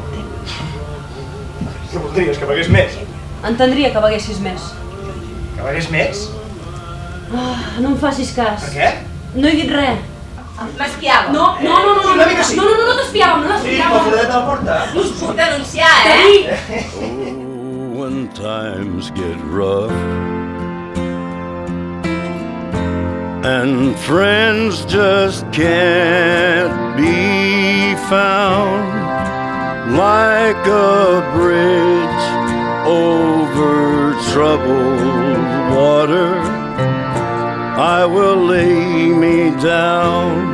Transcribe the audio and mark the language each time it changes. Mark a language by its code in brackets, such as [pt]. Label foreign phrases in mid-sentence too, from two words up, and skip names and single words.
[ca] Què voldries, que begués més? Entendria que beguessis més. Que begués més? No em facis cas. Per què? No he dit res. M'espiava. No t'espiàvem, no Sí, la foradeta de la porta. Us puc denunciar, eh? [en] Oh, when times get rough and friends just can't be found, like a bridge over troubled water, I will lay me down.